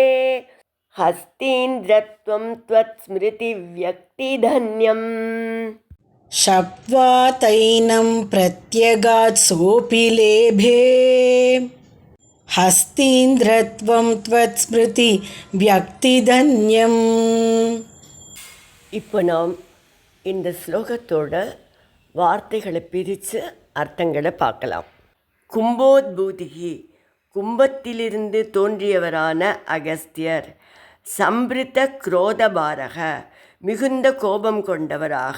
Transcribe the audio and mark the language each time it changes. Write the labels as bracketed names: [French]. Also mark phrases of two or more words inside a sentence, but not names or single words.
[Sanskrit] हस्तीन्द्रत्वं त्वत्स्मृतिव्यक्तिधन्यम्. शप्त्वा तैनं प्रत्यगात् सोऽपि लेभे. हस्तीन्द्रत्वं त्वत्स्मृति व्यक्तिधन्यम्. [Tamil] இப்போ நாம் இந்த ஸ்லோகத்தோட வார்த்தைகளை பிரித்து அர்த்தங்களை பார்க்கலாம். கும்போத்பூதிகி, கும்பத்திலிருந்து தோன்றியவரான அகஸ்தியர். [Sanskrit] सम्भृत क्रोधभारक, [Tamil] மிகுந்த கோபம் கொண்டவராக.